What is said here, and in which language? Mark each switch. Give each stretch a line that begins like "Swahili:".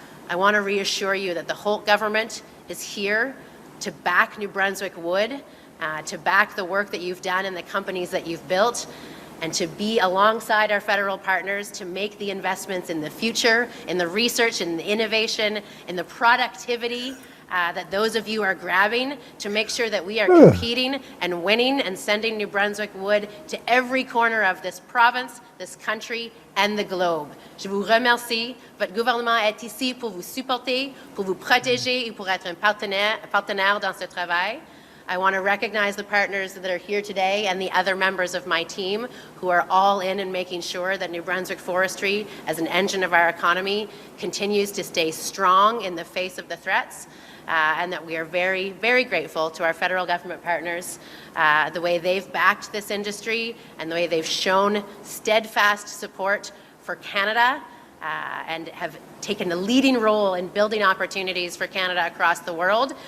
English: I want to reassure you that the Holt government is here to back New Brunswick wood, to back the work that you've done and the companies that you've built, and to be alongside our federal partners to make the investments in the future, in the research and the innovation, in the productivity that those of you are grabbing to make sure that we are competing and winning and sending New Brunswick wood to every corner of this province, this country, and the globe.
French: Je vous remercie. Votre gouvernement est ici pour vous supporter, pour vous protéger et pour être un partenaire dans ce travail.
English: I want to recognize the partners that are here today and the other members of my team who are all in making sure that New Brunswick Forestry, as an engine of our economy, continues to stay strong in the face of the threats. And that we are very, very grateful to our federal government partners, the way they've backed this industry and the way they've shown steadfast support for Canada and have taken a leading role in building opportunities for Canada across the world.